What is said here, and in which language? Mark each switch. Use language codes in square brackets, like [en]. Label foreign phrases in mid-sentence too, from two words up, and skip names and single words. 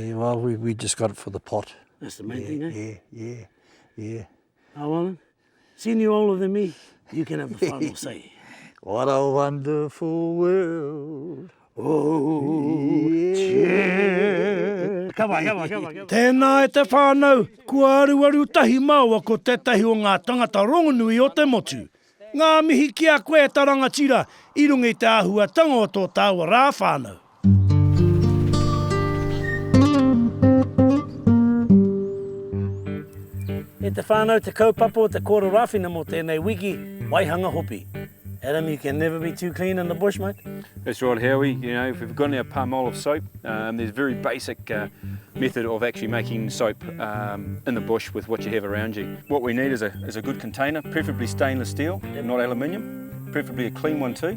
[en] Yeah, well, we just got it for the pot. That's the main thing, eh? Yeah. Oh, well then. Seeing you older than me, you can have the final say. What a wonderful world. Oh, Yeah. Come on. [mi] Tēnā e te whānau, kua aru tahi māua ko tētahi o ngā tangata rongonui o te motu. Ngā mihi ki a koe ta rangatira, I runga I te āhuatanga o tō tāua rā whānau. E te whānau te kaupapa o te koro rawhina mo tēnei wiki, waihanga hopi. [en] Adam, you can never be too clean in the bush, mate. That's right, Howie. You know, if we've got our palm olive soap, there's a very basic method of actually making soap in the bush with what you have around you. What we need is a good container, preferably stainless steel, not aluminium, preferably a clean one too.